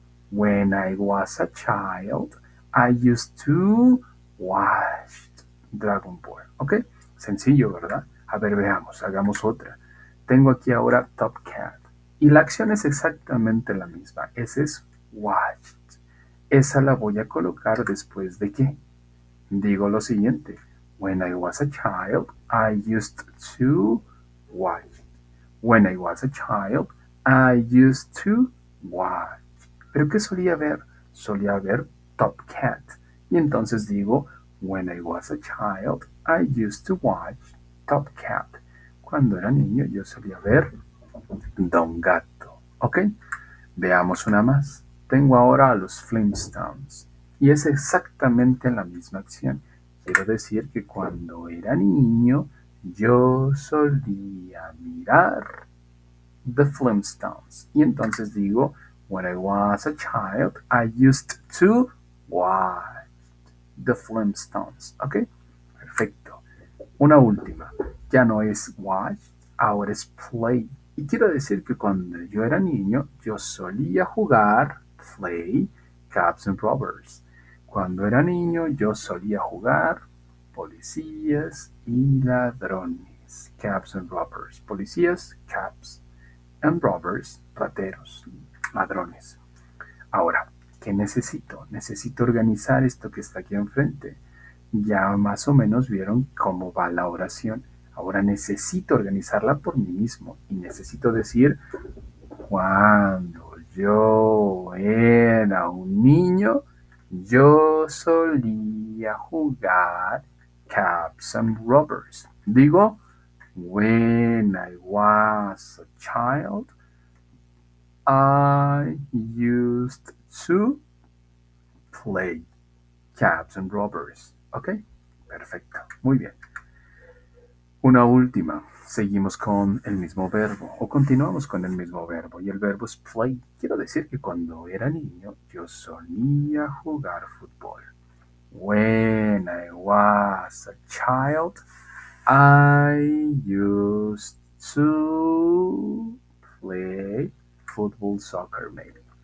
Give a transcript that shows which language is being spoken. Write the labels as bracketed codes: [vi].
[en] When I was a child, I used to watch Dragon Ball. [es] ¿Ok? Sencillo, ¿verdad? A ver, veamos, hagamos otra. Tengo aquí ahora Top Cat. Y la acción es exactamente la misma. Ese es watched. Esa la voy a colocar después de qué. Digo lo siguiente. [en] When I was a child, I used to watch. When I was a child, I used to watch. [es] ¿Pero qué solía ver? Solía ver Top Cat. Y entonces digo, [en] when I was a child, I used to watch Top Cat. [es] Cuando era niño yo solía ver Don Gato. ¿Ok? Veamos una más. Tengo ahora a los Flintstones. Y es exactamente la misma acción. Quiero decir que cuando era niño yo solía mirar The Flintstones. Y entonces digo, [en] when I was a child, I used to watch The Flintstones. [es] ¿Ok? Perfecto. Una última. Ya no es watch, ahora es play. Y quiero decir que cuando yo era niño, yo solía jugar, play, Cops and Robbers. Cuando era niño, yo solía jugar policías y ladrones. Cops and Robbers. Policías, cops and robbers, rateros, ladrones. Ahora, ¿qué necesito? Necesito organizar esto que está aquí enfrente. Ya más o menos vieron cómo va la oración. Ahora necesito organizarla por mí mismo y necesito decir, cuando yo era un niño, yo solía jugar Caps and Robbers. Digo, [en] when I was a child, I used to play Caps and Robbers. [es] ¿Ok? Perfecto. Muy bien. Una última. Seguimos con el mismo verbo o continuamos con el mismo verbo y el verbo es play. Quiero decir que cuando era niño yo solía jugar fútbol. [en] When I was a child, I used to play football, soccer, maybe.